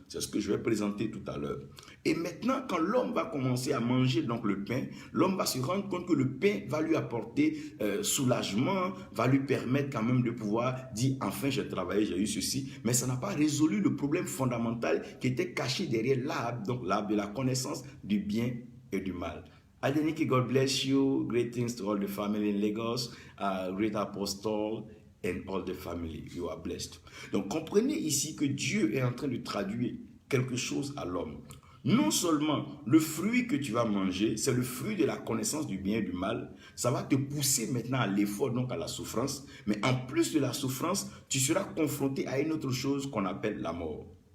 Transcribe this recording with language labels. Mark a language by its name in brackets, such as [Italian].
[French] C'est ce que je vais présenter tout à l'heure. Et maintenant, quand l'homme va commencer à manger donc le pain, l'homme va se rendre compte que le pain va lui apporter soulagement, va lui permettre quand même de pouvoir dire, enfin j'ai travaillé, j'ai eu ceci, mais ça n'a pas résolu le problème fondamental qui était caché derrière l'arbre, donc l'arbre de la connaissance du bien et du mal. [English] Adeniki, God bless you. Greetings to all the family in Lagos, great apostle and all the family. You are blessed. [French] Donc comprenez ici que Dieu est en train de traduire quelque chose à l'homme. Non seulement le fruit que tu vas manger, c'est le fruit de la connaissance du bien et du mal, ça va te pousser maintenant à l'effort, donc à la souffrance, mais en plus de la souffrance, tu seras confronté à une autre chose qu'on appelle la mort.